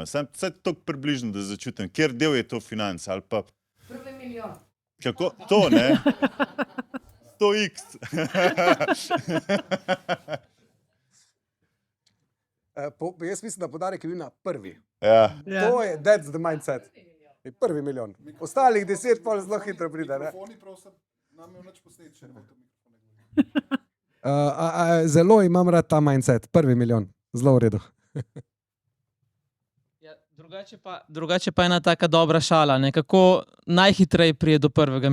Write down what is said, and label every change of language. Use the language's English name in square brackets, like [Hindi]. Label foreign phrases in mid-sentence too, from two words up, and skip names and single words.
[Slovenian] Sam toliko približno, da začutim, kjer del je to financ ali pa... Prvi milijon. Kako? To, ne? 100x. Jaz mislim, da podarek je bil na prvi. Ja. To je, [English] that's the mindset. [Slovenian] Prvi milijon. Ostalih 10 pa zelo hitro pride. Ne? Zelo imam rad ta mindset. Prvi milijon. Zelo v redu. Drugače pa ena taka dobra šala, ne? Kako najhitreje prije do 1.